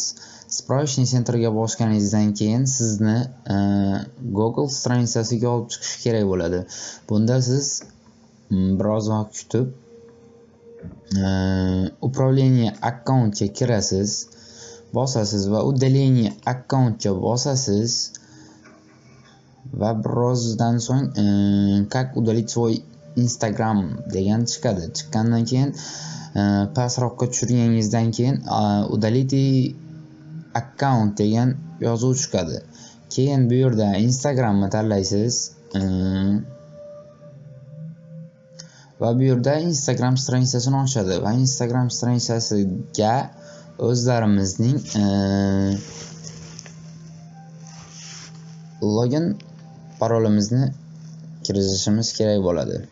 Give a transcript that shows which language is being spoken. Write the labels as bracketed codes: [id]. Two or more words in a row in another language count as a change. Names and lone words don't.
[uz] Справочный centrga bosganingizdan keyin sizni Google stranitsasiga olib chiqish kerak bo'ladi. Bunda siz biroz vaqt kutib управление akkauntga kirasiz. Bosasiz va удаление akkauntga bosasiz va birozdan so'ng [ru] как удалить свой [uz] Instagram degan chiqadi. Chiqqandan keyin pastroqqa tushirganingizdan keyin удалите akkaunt degan yozuv chiqadi. Keyin bu yerda Instagramni tanlaysiz va bu yerda Instagram stranitsasini ochadi va Instagram stranitsasiga o'zlarimizning login parolimizni kiritishimiz kerak bo'ladi.